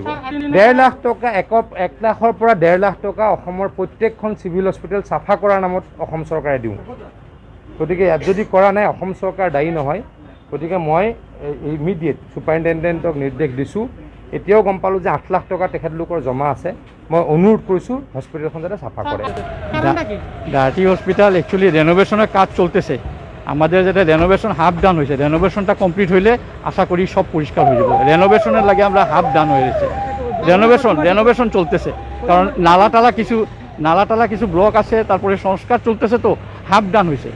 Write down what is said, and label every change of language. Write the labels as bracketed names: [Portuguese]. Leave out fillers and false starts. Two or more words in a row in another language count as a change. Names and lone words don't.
[Assamese] 1.5 লাখ টকা, 1 লাখৰ পৰা 1.5 লাখ টকা অসমৰ প্ৰত্যেকখন [English] civil hospital [Assamese] চাফা কৰাৰ নামত অসম চৰকাৰে দিওঁ। গতিকে ইয়াত যদি কৰা নাই, অসম চৰকাৰ দায়ী নহয়। গতিকে মই [English] immediate superintendentক [Assamese] নিৰ্দেশ দিছোঁ। এতিয়াও গম পালোঁ যে 8 লাখ টকা তেখেতলোকৰ জমা আছে। মই অনুৰোধ কৰিছোঁ হস্পিটেলখন যাতে চাফা কৰে। [English] dirty hospital actually [Bangla] রেনোভেশনের কাজ চলতেছে। আমাদের যেটা [English] renovation half done [Bangla] হয়েছে, রেনোভেশনটা কমপ্লিট হইলে আশা করি সব পরিষ্কার হয়ে যাবে। রেনোভেশনের লাগে আমরা [English] half done [Bangla] হয়ে গেছে, রেনোভেশন চলতেছে। কারণ নালা কিছু ব্লক আছে, তারপরে সংস্কার চলতেছে, তো [English] half done [Bangla] হয়েছে।